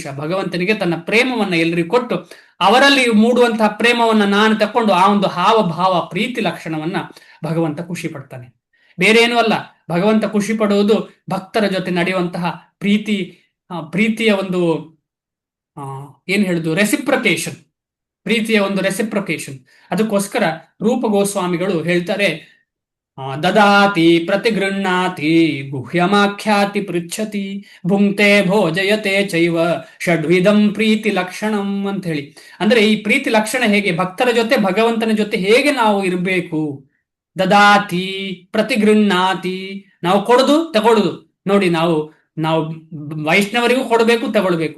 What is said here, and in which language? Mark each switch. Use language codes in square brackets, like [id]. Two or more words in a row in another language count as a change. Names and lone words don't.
[kn] ಭಗವಂತನಿಗೆ ತನ್ನ ಪ್ರೇಮವನ್ನ ಎಲ್ಲರಿಗೂ ಕೊಟ್ಟು ಅವರಲ್ಲಿ ಮೂಡುವಂತಹ ಪ್ರೇಮವನ್ನ ನಾನು ತಕೊಂಡು ಆ ಒಂದು ಹಾವಭಾವ ಪ್ರೀತಿ ಲಕ್ಷಣವನ್ನ ಭಗವಂತ ಖುಷಿ ಪಡ್ತಾನೆ. ಬೇರೆ ಏನೂ ಅಲ್ಲ. ಭಗವಂತ ಖುಷಿ ಪಡುವುದು ಭಕ್ತರ ಜೊತೆ ನಡೆಯುವಂತಹ ಪ್ರೀತಿಯ ಒಂದು ಏನ್ ಹೇಳುದು, ರೆಸಿಪ್ರೊಕೇಶನ್, ಪ್ರೀತಿಯ ಒಂದು ರೆಸಿಪ್ರೊಕೇಶನ್. ಅದಕ್ಕೋಸ್ಕರ ರೂಪ ಗೋಸ್ವಾಮಿಗಳು ಹೇಳ್ತಾರೆ, [sa] ದದಾತಿ ಪ್ರತಿಗೃಹ್ಣಾತಿ ಗುಹ್ಯಮಾಖ್ಯಾತಿ ಪೃಚ್ಛತಿ ಭುಂಕ್ತೆ ಭೋಜಯತೆ ಚೈವ ಷಡ್ವಿಧಂ ಪ್ರೀತಿ ಲಕ್ಷಣಂ [kn] ಅಂತ ಹೇಳಿ. ಅಂದ್ರೆ ಈ ಪ್ರೀತಿ ಲಕ್ಷಣ ಹೇಗೆ, ಭಕ್ತರ ಜೊತೆ ಭಗವಂತನ ಜೊತೆ ಹೇಗೆ ನಾವು ಇರಬೇಕು. [sa] ದದಾತಿ ಪ್ರತಿಗೃಹ್ಣಾತಿ, [kn] ನಾವು ಕೊಡುದು ತಗೊಳುದು. ನೋಡಿ, ನಾವು ವೈಷ್ಣವರಿಗೂ ಕೊಡಬೇಕು ತಗೊಳ್ಬೇಕು.